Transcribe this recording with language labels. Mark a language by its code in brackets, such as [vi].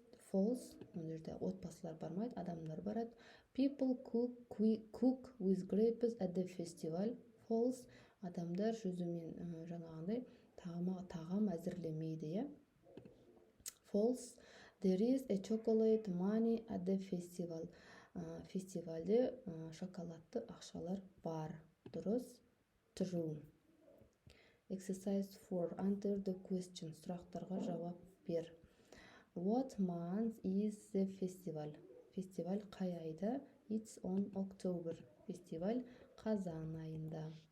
[kk] False, мына жерде отбасылар бармайды, адамдар барады. [en] People cook with grapes at the festival. [kk] False, адамдар жүзумен жаңағындай тағам әзірлемейді, иә. [en] False, there is a chocolate money at the festival. [kk] Фестивальде шоколадты ақшалар бар. Дұрыс. True. [en] Exercise 4. Answer the question. [kk] Сұрақтарға жауап бер. [en] What month is the festival? [kk] Фестиваль қай айда? [en] It's on October. [kk] Фестиваль қазан айында.